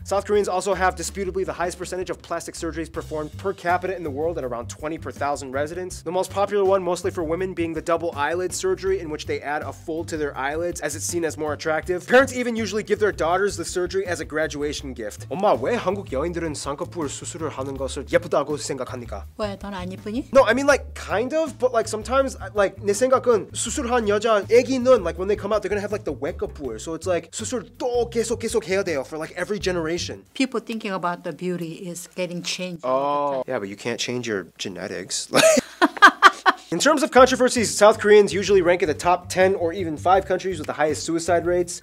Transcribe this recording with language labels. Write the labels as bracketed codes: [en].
[en] South Koreans also have disputably the highest percentage of plastic surgeries performed per capita in the world at around 20 per 1,000 residents. The most popular one, mostly for women, being the double eyelid surgery, in which they add a fold to their eyelids as it's seen as more attractive. Parents even usually give their daughters the surgery as a graduation gift. [ko] 엄마, 왜 한국 여인들은 쌍꺼풀 수술을 하는 것을 예쁘다고 생각합니까? 왜, 넌 안 예쁘니? [en] No, I mean like kind of, but like sometimes like [ko] 내 생각은 수술한 여자 애기는 [en] like when they come out they're gonna have like the 외꺼풀, so it's like [ko] 수술 또 계속 해야 돼요 [en] for like every generation. People thinking about the beauty is getting changed. Oh, yeah, but you can't change your genetics. In terms of controversies, South Koreans usually rank in the top 10 or even 5 countries with the highest suicide rates.